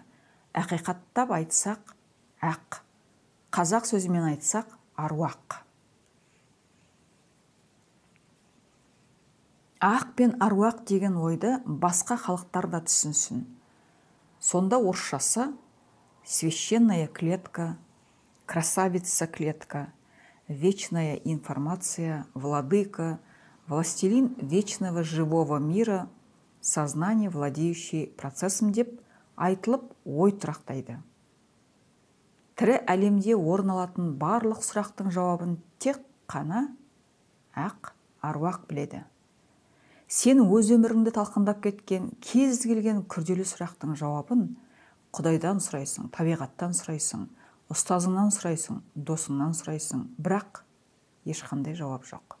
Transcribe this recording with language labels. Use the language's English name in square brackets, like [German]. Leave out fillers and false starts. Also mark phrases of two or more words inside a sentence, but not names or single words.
[Kazakh] Ақиқаттап айтсақ, ақ. Қазақ сөзімен айтсақ, аруақ. Ақ пен аруақ деген ойды басқа халықтар да түсінсін. Сонда орысшасы [Russian] священная клетка, красавица клетка, вечная информация, владыка, властелин вечного живого мира, сознание, владеющий процессом [Kazakh] деп айтылып ой тұрақтайды. Тірі әлемде орын алатын барлық сұрақтың жауабын тек қана ақ аруақ біледі. Сен өз өміріңді талқындап кеткен кез келген күрделі сұрақтың жауабын Құдайдан сұрайсың, табиғаттан сұрайсың, ұстазыңнан сұрайсың, досыңнан сұрайсың, бірақ ешқандай жауап жоқ.